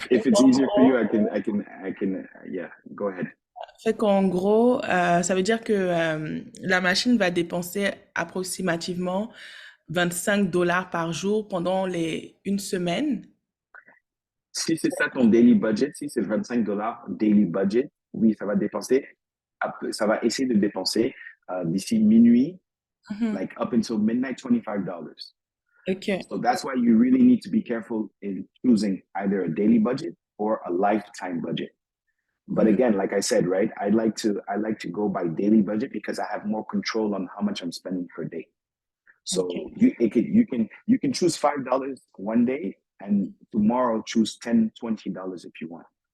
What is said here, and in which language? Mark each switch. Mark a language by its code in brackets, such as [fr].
[en] if it's easier for you, I can yeah, go ahead. [fr] Fait qu'en gros, ça veut dire que la machine va dépenser approximativement $25 par jour pendant une semaine. Si c'est ça ton daily budget, si c'est $25 daily budget, oui, ça va dépenser. Ça va essayer de dépenser d'ici minuit, [en] like up until midnight, [fr] $25. [en] Okay. So that's why you really need to be careful in choosing either a daily budget or a lifetime budget. But again, like I said, right, I like to go by daily budget because I have more control on how much I'm spending per day. So you can choose $5 one day and tomorrow choose $10, $20 if you want.